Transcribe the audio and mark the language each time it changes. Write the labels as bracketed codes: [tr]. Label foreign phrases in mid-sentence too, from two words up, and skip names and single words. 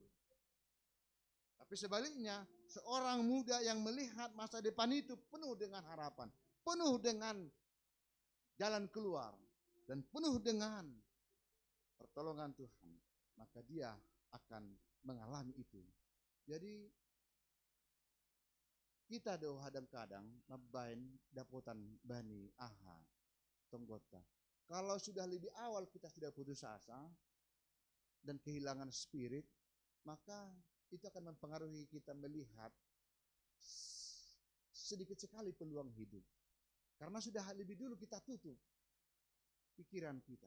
[id] Tapi sebaliknya, seorang muda yang melihat masa depan itu penuh dengan harapan, penuh dengan jalan keluar, dan penuh dengan pertolongan Tuhan, maka dia akan mengalami itu. Jadi kita doa kadang-kadang [bts] mabain dapotan bani aha tonggota. [id] Kalau sudah lebih awal kita sudah putus asa dan kehilangan spirit, maka itu akan mempengaruhi kita melihat sedikit sekali peluang hidup. Karena sudah lebih dulu kita tutup pikiran kita.